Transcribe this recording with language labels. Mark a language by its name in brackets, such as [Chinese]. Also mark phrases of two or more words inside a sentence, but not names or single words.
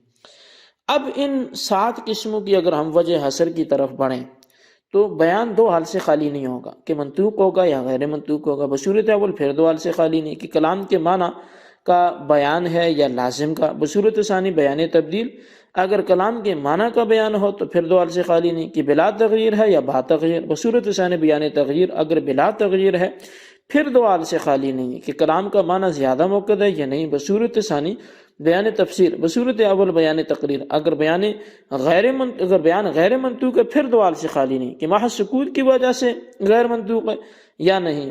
[Urdu] اب ان 7 قسموں کی اگر ہم وجہ حصر کی طرف بڑھیں تو بیان 2 حال سے خالی نہیں ہوگا کہ منطوق ہوگا یا غیر منطوق ہوگا۔ بصورت اول پھر 2 حال سے خالی نہیں کہ کلام کے معنی کا بیان ہے یا لازم کا۔ بصورت ثانی بیان تبدیل، اگر کلام کے معنی کا بیان ہو تو پھر 2 حال سے خالی نہیں کہ بلا تغییر ہے یا با تغییر۔ بصورت ثانی بیان تغییر، اگر بلا تغییر ہے پھر 2 حال سے خالی نہیں ہے کہ کلام کا معنی زیادہ موقع ہے یا نہیں۔ بصورت ثانی بیان تفسیر، بصورت اول بیان تقریر، اگر بیان غیر منطوق ہے پھر 2 حال سے خالی نہیں کہ محض سکوت کی وجہ سے غیر منطوق ہے یا نہیں۔